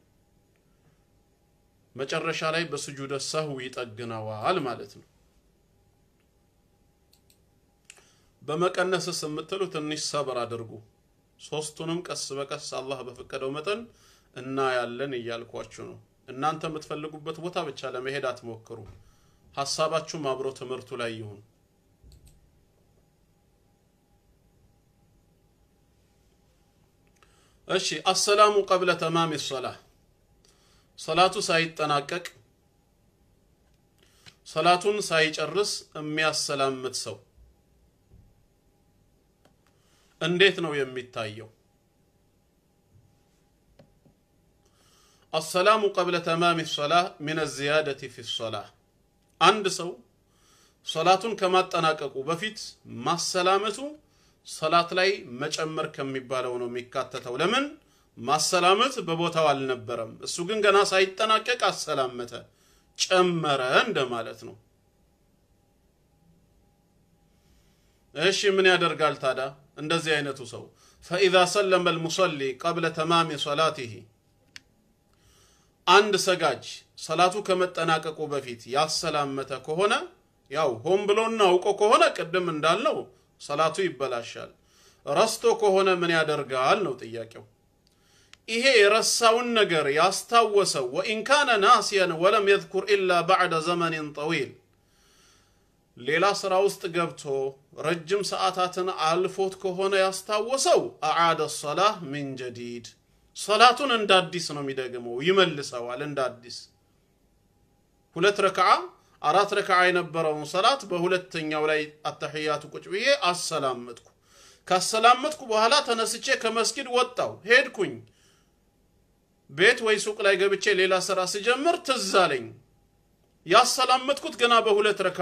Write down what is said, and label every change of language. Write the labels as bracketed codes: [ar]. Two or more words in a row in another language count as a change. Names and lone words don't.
[am] መጨረሻ ላይ በስጁድ السهو ይጠግናዋል ማለት ነው በመቀነስ ስምትሉ ትንሽ ሰብር አድርጉ ሶስቱንም ቀስ በቀስ አላህ በፈቀደው መጠን እና ያለን ይያልኳችሁ ነው እናንተ የምትፈልጉበት ቦታ ብቻ ለመሄድ አትሞክሩ ሐሳባችሁ ማብሮ ትምርቱ ላይ ይሁን እሺ [ar] السلام قبل تمام الصلاه [am] صلاتو ሳይጠናቀቅ صلاتون ሳይጨርስ የሚያሰላምት ሰው እንዴት ነው የሚታየው [ar] السلام قبل تمام الصلاه من الزياده في الصلاه [am] አንድ ሰው ሶላቱን ከማጠናቀቁ በፊት ማሰላመቱ ሶላት ላይ መጨመር ከሚባለው ነው የሚካተተው ለምን ማሰላመት በቦታው አልነበረም እሱ ግን ገና ሳይጠናቀቅ አሰላመተ ጨመረ እንደማለት ነው እሺ ምን ያደርጋል ታዲያ እንደዚህ አይነቱ ሰው [ar] فإذا سلم المصلي قبل تمام صلاته [am] አንድ ሰጋጅ ሰላቱ ከመጠናቀቁ በፊት ያሰላመተ ከሆነ ያው ሆን ብሎና አውቆ ከሆነ ቀደም እንዳልነው ሰላቱ ይበላሻል ረስቶ ከሆነ ምን ያደርጋል ነው ጥያቄው ይሄ የረሳውን ነገር ያስታወሰው [ar] وإن كان ناسيا ولم يذكر إلا بعد زمن طويل [am] ሌላ ስራ ውስጥ ገብቶ ረጅም ሰዓታትን አልፎት ከሆነ ያስታወሰው [ar] أعاد الصلاة من جديد صلاتون [am] እንደ አዲስ ነው የሚደግመው ይመልሰዋል እንደ አዲስ ሁለት ረካዓ አራት ረካዓ የነበረውን ሰላት በሁለተኛው ላይ አተህያቱ ቁጭ ብዬ አሰላመጥኩ ካሰላመጥኩ በኋላ ተነስቼ ከመስጊድ ወጣው ሄድኩኝ ቤት ወይ ሱቅ ላይ ገብቼ ሌላ ስራ ሲጀምር ትዛለኝ ያሰላመጥኩት ገና በሁለት ረካዓ